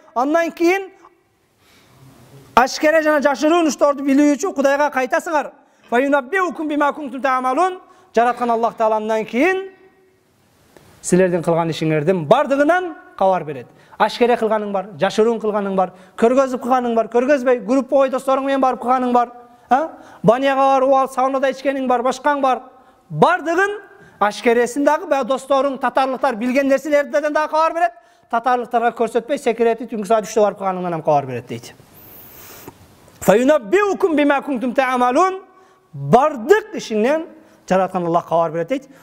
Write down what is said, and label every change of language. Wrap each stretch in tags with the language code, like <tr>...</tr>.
<ky>Андан кийин ашкере жана жашыруун иштерди билүү үчүн Кудайга кайтасыңар.</ky> <ar>Фа юнаббиукум бима кунтум таамалун.</ar> <ky>Жараткан Аллах Тааландан кийин силердин кылган ишиңердин бардыгынан кабар берет. Ашкере кылганың бар, жашыруун кылганың бар, көргөзүп кылганың бар, көргөзбөй, группа ой досторуң менен барып кылганың бар, баняга барып ал саунада ичкениң бар, башкаң бар. Бардыгын ашкересин дагы досторуң, татарлыктар билген нерселерден дагы кабар берет. Татарлыктарга көрсөтпөй, секретти түнкү саат 3-те барып кылганыңдан ham кабар берет дейт.</ky> <ar>Фа юнаббиукум бима кунтум таамалун.</ar> <ky>Бардык ишиңнен жараткан Аллах кабар берет дейт.</ky>